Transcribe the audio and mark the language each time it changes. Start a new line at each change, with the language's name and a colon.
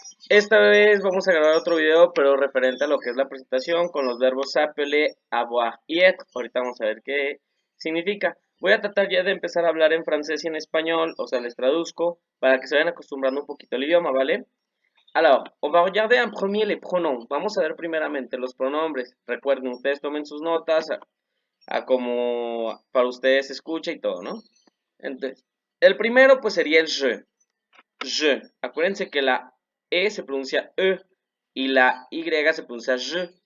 Spanish: Esta vez vamos a grabar otro video, pero referente a lo que es la presentación con los verbos s'appeler, avoir y être. Ahorita vamos a ver qué significa. Voy a tratar ya de empezar a hablar en francés y en español, o sea, les traduzco para que se vayan acostumbrando un poquito al idioma, ¿vale?
French: Alors, on va regarder en premier les pronoms.
Spanish: Vamos a ver primeramente los pronombres. Recuerden, ustedes tomen sus notas a como para ustedes se escucha y todo, ¿no? Entonces, el primero pues sería el je. Je. Acuérdense que la E se pronuncia E y la Y se pronuncia je.